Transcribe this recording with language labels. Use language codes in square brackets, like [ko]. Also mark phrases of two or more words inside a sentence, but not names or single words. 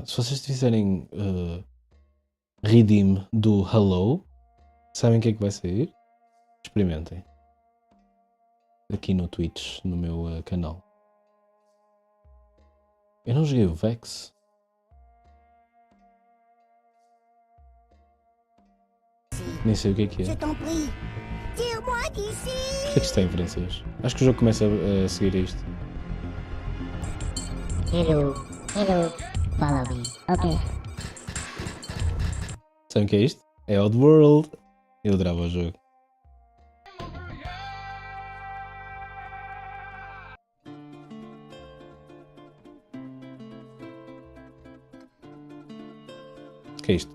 [pt] Se vocês fizerem redeem do Hello, sabem o que é que vai sair? Experimentem. Aqui no Twitch, no meu canal. Eu não joguei o Vex. Nem sei o que é que é. [fr] Je t'en prie, tire-moi d'ici! [pt] que isto está em francês. Acho que o jogo começa a seguir isto. [en] Hello, hello, follow me. [pt] Ok. Sabem o que é isto? É Oddworld. Eu adorava o jogo. O que é isto?